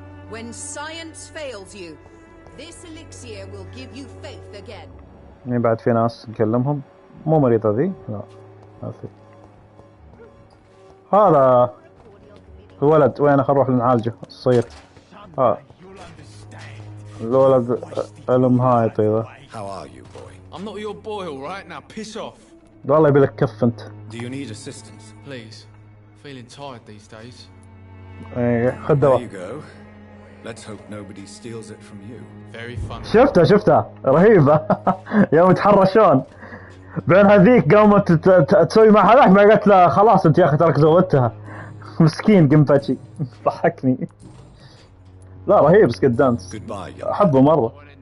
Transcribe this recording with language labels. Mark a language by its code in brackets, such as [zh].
[en] When science fails you, this elixir will give you faith again. [ar] يعني بعد في ناس نكلمهم مو مريضة ذي لا ما في. هذا الولد وين خل نروح نعالجه الصغير. الولد المهايط ايضا. [en] How are you, boy? I'm not your boy, all right? Now piss off. [ar] والله يبي لك كف انت. [en] Do you need assistance? Please. Feeling tired these days. [ar] ايه خذ [en] There [ar] دواء. [en] you go. Let's hope nobody steals it from you. Very fun. [ar] شفتها رهيبة. يوم يتحرشون بين هذيك قامت تسوي مع هذاك ما قالت له خلاص انت يا اخي ترك زودتها. مسكين قنفتشي ضحكني. لا رهيب سكيد دانس. احبه مرة.